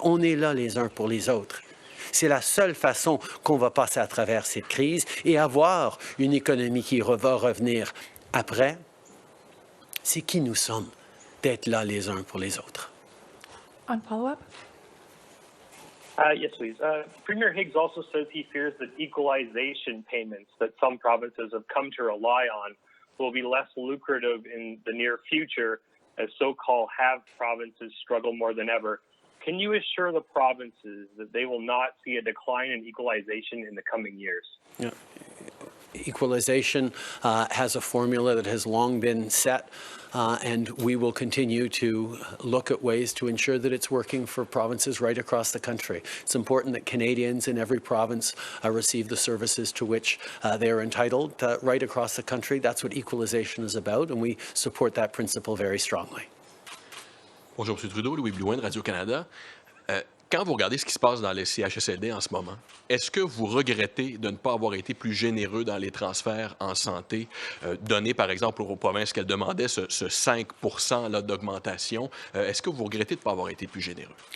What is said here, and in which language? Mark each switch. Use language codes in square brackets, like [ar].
[fr] On est là les uns pour les autres. C'est la seule façon qu'on va passer à travers cette crise et avoir une économie qui va revenir après. C'est qui nous sommes d'être là les uns pour les autres. [en] On follow-up? Yes, please. Premier Higgs also says he fears that equalization payments that some provinces have come to rely on will be less lucrative in the near future as so-called have provinces struggle more than ever. Can you assure the provinces that they will not see a decline in equalization in the coming years? Yeah. Equalization has a formula that has long been set, and we will continue to look at ways to ensure that it's working for provinces right across the country. It's important that Canadians in every province receive the services to which they are entitled right across the country. That's what equalization is about, and we support that principle very strongly. [fr] Bonjour, M. Trudeau, Louis Blouin de Radio-Canada. Quand vous regardez ce qui se passe dans les CHSLD en ce moment, est-ce que vous regrettez de ne pas avoir été plus généreux dans les transferts en santé, donnés par exemple aux provinces qu'elles demandaient ce 5 % d'augmentation? Est-ce que vous regrettez de ne pas avoir été plus généreux?